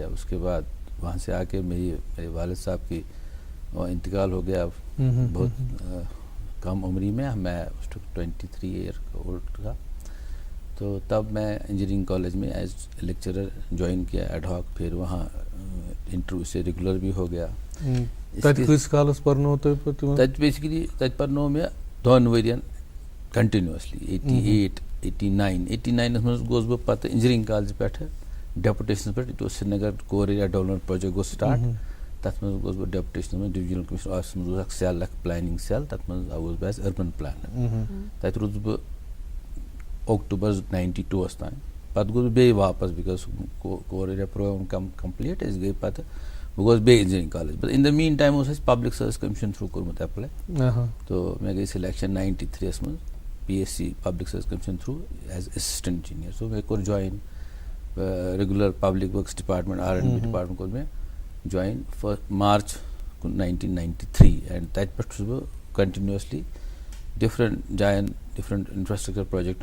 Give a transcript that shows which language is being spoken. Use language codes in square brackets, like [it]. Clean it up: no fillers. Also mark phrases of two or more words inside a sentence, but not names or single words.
[ur] اس کے بعد وہاں سے آ کے میرے والد صاحب کی انتقال ہو گیا بہت کم عمری میں. میں اس وقت 23 [en] year old [ur] تھا. تو تب میں [en] engineering college [ur] میں [en] as lecturer [ur] جوائن کیا [en] ad hoc. [ur] پھر وہاں انٹرویو سے ریگولر بھی ہو گیا. [ks] بیسکلی تج پرنو میں 2 ؤرین کنٹینیوسلی 89 منٛز گوس بہٕ پتہٕ [en] engineering college [ks] پٮ۪ٹھ ڈیپوٹیشنس پٮ۪ٹھ سری نگر کور ایریا ڈیولپمنٹ پروجیکٹ گوٚو سٹارٹ. تَتھ منٛز گوس بہٕ ڈیپوٹیشنس منٛز [en] divisional commissioner [ks] آفسس منٛز اوس اکھ سیل اکھ [en] planning cell [ks] تَتھ منٛز آوُس بہٕ [en] as urban planner. [ks] تَتہِ روٗدُس بہٕ اکٹوبر 92 تام. پتہٕ گوس بہٕ بیٚیہِ واپس بیکاز [en] core area programme complete [ks] أسۍ گٔے پتہٕ بہٕ گوس بیٚیہِ [en] engineering college. but in the mean time [ks] اوس اَسہِ پبلک سروس کمیشن تھروٗ کوٚرمُت ایپلاے. تو مےٚ گٔے سلیکشن 93 منٛز PSC پبلک سروس کمیشن [en] through as assistant engineer. [ks] سو مےٚ کوٚر [en] join regular [ks] پبلک ورکس ڈپارٹمنٹ R&D ڈپارٹمنٹ کوٚر مےٚ جوین مارچ 1993 اینڈ تَتہِ پٮ۪ٹھ چھُس بہٕ [en] continuously different [ks] جاین [en] different infrastructure [ks] پروجیکٹن منٛز.